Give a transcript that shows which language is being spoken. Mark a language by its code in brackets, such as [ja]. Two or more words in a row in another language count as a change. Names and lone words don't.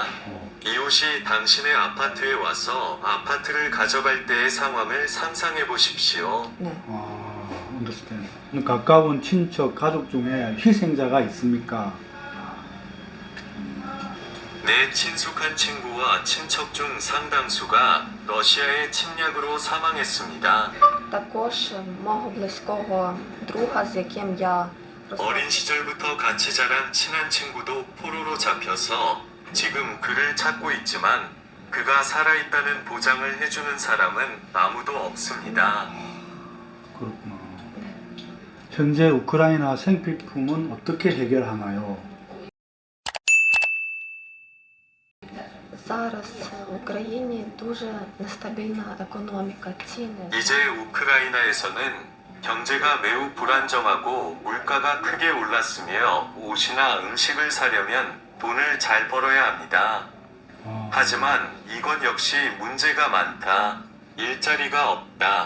[ko] 이웃이 당신의 아파트에 와서 아파트를 가져갈 때의 상황을 상상해 보십시오. 네. understand. 가까운 친척, 가족 중에 희생자가 있습니까? 내 친숙한 친구와 친척 중 상당수가 러시아의 침략으로 사망했습니다. [uk] Також мого близького друга, з яким я [ko] 어린 시절부터 같이 자란 친한 친구도 포로로 잡혀서 지금 그를 찾고 있지만 그가 살아있다는 보장을 해주는 사람은 아무도 없습니다. 그렇구나. 현재 우크라이나 생필품은 어떻게 해결하나요? [uk] Зараз в Україні дуже нестабільна економіка, ціни. [ko] 이제 우크라이나에서는 경제가 매우 불안정하고 물가가 크게 올랐으며 옷이나 음식을 사려면 돈을 잘 벌어야 합니다. 하지만 이것 역시 문제가 많다. 일자리가 없다.